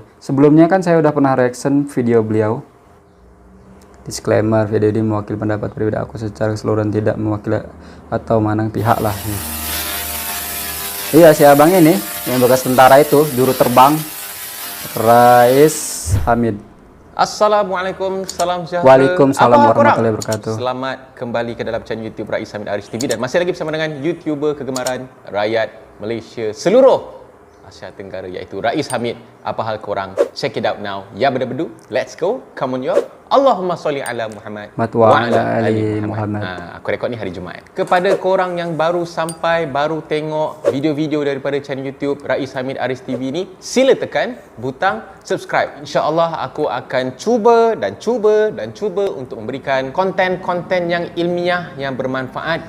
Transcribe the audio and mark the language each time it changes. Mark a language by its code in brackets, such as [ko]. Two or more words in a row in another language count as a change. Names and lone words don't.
[id] Sebelumnya kan saya udah pernah [en] reaction video [id] beliau. Disclaimer, video ini mewakili pendapat pribadi aku secara keseluruhan, tidak mewakili atau manang pihak lah. Iya, si abang ini yang bekas tentara itu, juru terbang Rais Hamid. [ms] Assalamualaikum, salam sejahtera. [ar] وعليكم السلام ورحمة الله وبركاته. [ms] Selamat kembali ke dalam [en] channel YouTube [ms] Rais Hamid Aris TV dan masih lagi bersama dengan YouTuber kegemaran rakyat Malaysia seluruh Asia Tenggara, iaitu Rais Hamid. Apa hal korang? [en] Check it out now. Ya bedu-bedu, let's go. Come on yo. [ar] اللهم صل على محمد وعلى آل محمد. [ms] Aku rekod ni hari Jumaat. Kepada korang yang baru sampai, baru tengok video-video daripada [en] channel YouTube [ms] Rais Hamid Aris TV ni, sila tekan butang subscribe. InsyaAllah aku akan cuba untuk memberikan konten-konten yang ilmiah, yang bermanfaat.